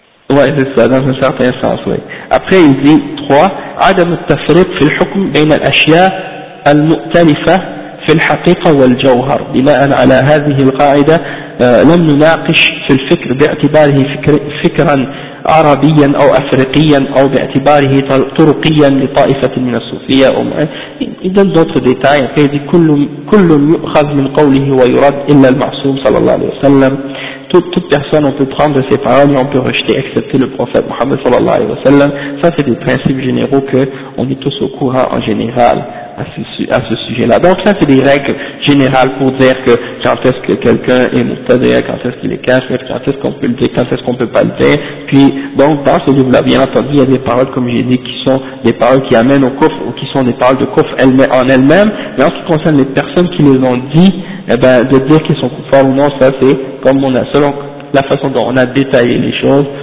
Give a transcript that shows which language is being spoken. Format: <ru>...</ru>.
<fr>Ouais, c'est ça, dans un certain sens, oui. Après il dit 3.</fr> <ar>عدم التفريق في الحكم بين الأشياء المختلفة في الحقيقة والجوهر بناء على هذه القاعدة لم نناقش في الفكر باعتباره فكرا عربيا أو أفريقيا أو باعتباره طرقيا لطائفة من الصوفية أو إذن دوتر ديتاي قيدي كل يؤخذ من قوله ويرد إلا المعصوم صلى الله عليه وسلم</ar> <fr>toute personne on peut prendre ses paroles et on peut rejeter excepté le prophète Mohammed sallallahu alayhi wa sallam. Ça c'est des principes généraux que on est tous au courant en général à ce sujet là. Donc ça c'est des règles générales pour dire que quand est-ce que quelqu'un est moutadéa, quand est-ce qu'il est kafir, quand est-ce qu'on peut le dire, quand est-ce qu'on peut pas le dire. Puis donc dans ce livre là bien entendu il y a des paroles comme j'ai dit qui sont des paroles qui amènent au kufr ou qui sont des paroles de kufr en elles-mêmes, mais en ce qui concerne les personnes qui les ont dit, eh ben, de dire qu'ils sont coupables ou non, ça c'est comme on a, selon la façon dont on a détaillé les choses.</fr>